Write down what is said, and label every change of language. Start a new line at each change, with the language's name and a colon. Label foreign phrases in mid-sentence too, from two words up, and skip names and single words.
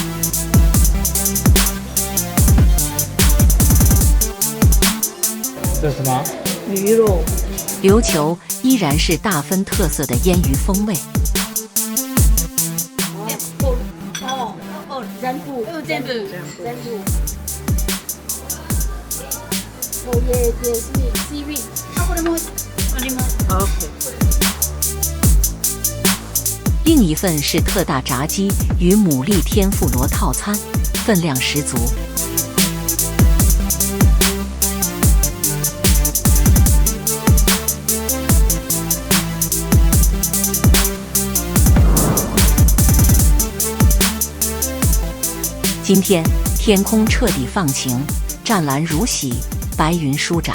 Chinese: 这是什么？鱼肉。琉球依然是大分特色的腌鱼风味。全部全部。
Japanese: お家でシーウィード。これもあります。OK。
Chinese: 另一份是特大炸鸡与牡蛎天妇罗套餐，分量十足。今天天空彻底放晴，湛蓝如洗，白云舒展。